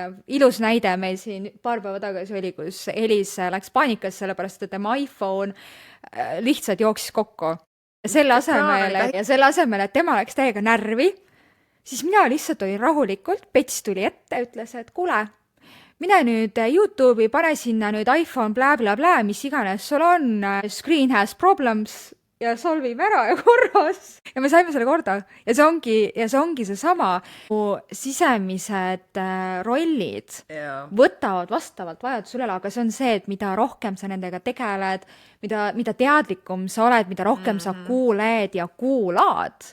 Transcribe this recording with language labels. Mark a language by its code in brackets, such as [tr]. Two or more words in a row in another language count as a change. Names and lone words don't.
[et] Ilus näide meil siin paar päeva tagasi oli, kus Elis läks paanikas, sellepärast et tema iPhone lihtsalt jooksis kokku. Ja selle asemel, et tema läks täiega närvi, siis mina lihtsalt olin rahulikult, Pets tuli ette, ütles, et kuule, mine nüüd YouTube'i, pane sinna nüüd iPhone blä, mis iganes sul on, [en] screen has problems [et] ja solvime ära ja korras. Ja me saime selle korda ja see ongi seesama, sisemised rollid võtavad vastavalt vajadusele, aga see on see, et mida rohkem sa nendega tegeled, mida teadlikum sa oled, mida rohkem sa kuuled ja kuulad